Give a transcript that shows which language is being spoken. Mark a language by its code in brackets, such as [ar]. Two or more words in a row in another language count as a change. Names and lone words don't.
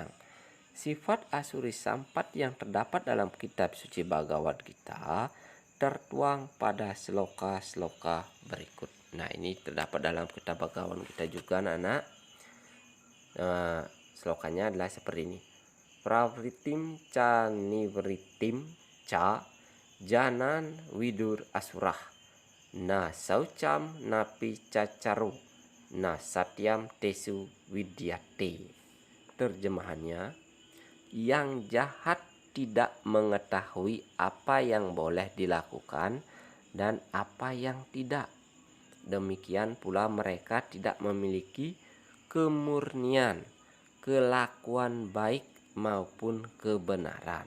[id] Sifat Asuri Sampat yang terdapat dalam kitab suci Bhagavad Gita tertuang pada sloka-sloka berikut. Nah, ini terdapat dalam kitab Bhagavad Gita juga, anak-anak. Slokanya adalah seperti ini. [sa] प्रवृत्तिं च निवृत्तिं च जना न विदुरासुराः न शौचं नापि चाचारो न सत्यं तेषु विद्यते. [id] Terjemahannya, yang jahat tidak mengetahui apa yang boleh dilakukan dan apa yang tidak. Demikian pula mereka tidak memiliki kemurnian, kelakuan baik maupun kebenaran.